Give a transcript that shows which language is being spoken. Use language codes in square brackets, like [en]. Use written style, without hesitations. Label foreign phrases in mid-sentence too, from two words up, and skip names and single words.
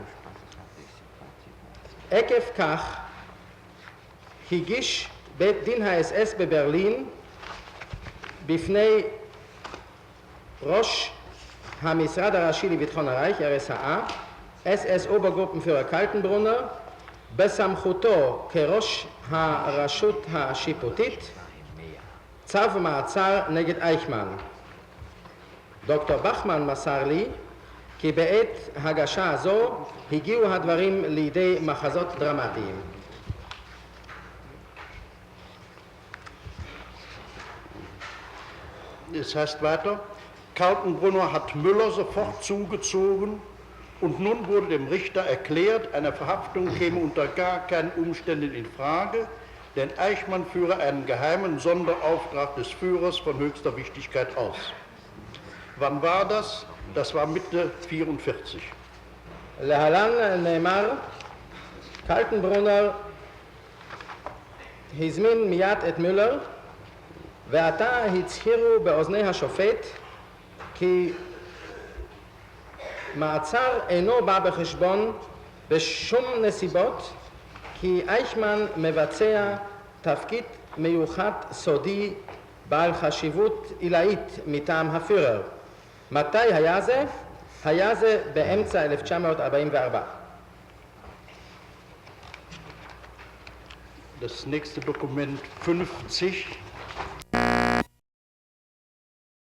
[he] עקב כך הגיש בית דין האס-אס בברלין בפני ראש המשרד הראשי לביטחון הרייך, RSA, [de] SS Obergruppenführer [he] קלטנברונר, בסמכותו כראש הרשות השיפוטית, צו מעצר נגד אייכמן. דוקטור בכמן מסר לי כי בעת הגשה זו הגיעו הדברים לידי מחזות דרמטיים. [de] Es heißt weiter, Kaltenbrunner hat Müller sofort zugezogen und nun wurde dem Richter erklärt, eine Verhaftung käme unter gar keinen Umständen in Frage, denn Eichmann führe einen geheimen Sonderauftrag des Führers von höchster Wichtigkeit aus. Wann war das? Das war Mitte 44. [he] להלן נאמר, קלטנברונר הזמין מיד את מולר, ועתה הצהירו באוזני השופט כי מעצר אינו בא בחשבון בשום נסיבות, כי אייכמן מבצע תפקיד מיוחד סודי בעל חשיבות עילאית מטעם הפירר. מתי היה זה? היה זה באמצע 1944. [de] Das nächste Dokument 50